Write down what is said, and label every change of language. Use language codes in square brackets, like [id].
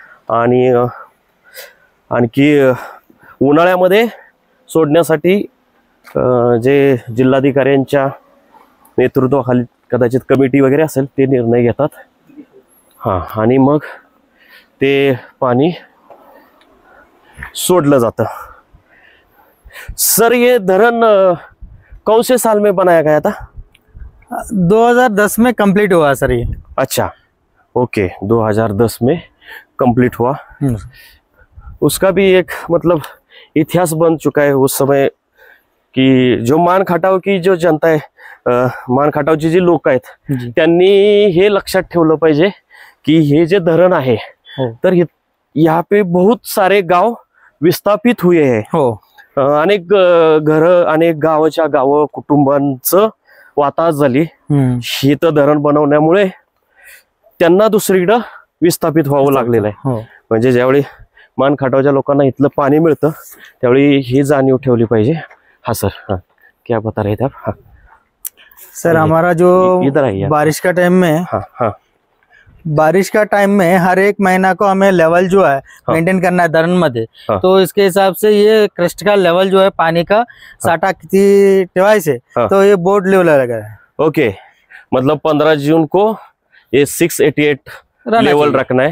[mr] आणि आणखी उन्हाळ्यामध्ये सोडण्यासाठी जे जिल्हाधिकाऱ्यांच्या नेतृत्वाखाली कदाचित कमिटी वगैरे असेल ते निर्णय घेतात. हां. आणि मग ते पाणी सोडलं जातं. [hi] सर, ये धरण कौन से साल में बनाया गया था? 2010 में कंप्लीट हुआ सर ये. अच्छा. ओके. 2010 में कंप्लीट हुआ. उसका भी एक मतलब इतिहास बन चुका है उस समय कि जो मान खटाव की जो जनता है, [mr] मान खटावची जी लोक आहेत त्यांनी हे लक्षात ठेवलं पाहिजे की हे जे धरण आहे तर [hi] यहाँ पे बहुत सारे गाव विस्थापित हुए हैं. [mr] अनेक घर, अनेक गावाच्या गाव, कुटुंबांचं वाताहत झाली. इथं धरण बनवण्यामुळे त्यांना दुसरीकडे विस्थापित व्हावं लागलेलं आहे. म्हणजे ज्यावेळी मान खटावच्या लोकांना इथलं पाणी मिळतं त्यावेळी ही जाणीव ठेवली पाहिजे. हाँ सर. [hi] हाँ, क्या बता रहे थे आप? [mr] हाँ. [hi] सर हमारा जो इधर आइए। बारिश का टाइम में, हाँ हाँ बारिश का टाइम में हर एक महीना को हमें लेवल जो है मेंटेन करना है [mr] धरण मध्ये। [hi] हाँ। तो इसके हिसाब से ये क्रस्ट का लेवल जो है पानी का [mr] साठा किती ठेवायचे, [hi] हाँ। तो ये बोर्ड लेवल लगा है। ओके, मतलब 15 जून को ये 688 लेवल रखना है।